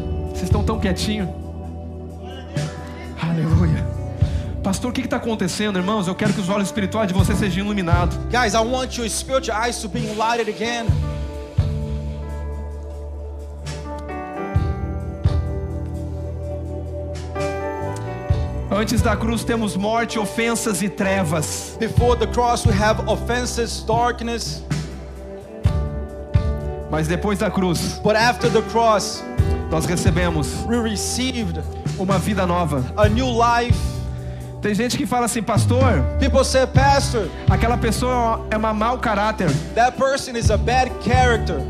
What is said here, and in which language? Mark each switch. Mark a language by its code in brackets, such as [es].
[pt] Vocês estão tão quietinhos. Aleluia. Pastor, o que está acontecendo, irmãos? Eu quero que os olhos espirituais de vocês sejam iluminados. [en] Guys, I want your spiritual eyes to be enlightened again. [pt] Antes da cruz temos morte, ofensas e trevas. [en] Before the cross we have offenses, darkness. [pt] Mas depois da cruz, [en] But after the cross, [pt] nós recebemos [en] we received [pt] uma vida nova. [en] a new life. [pt] Tem gente que fala assim: pastor, [en] People say, Pastor, [pt] aquela pessoa é uma mau caráter. [en] that person is a bad character.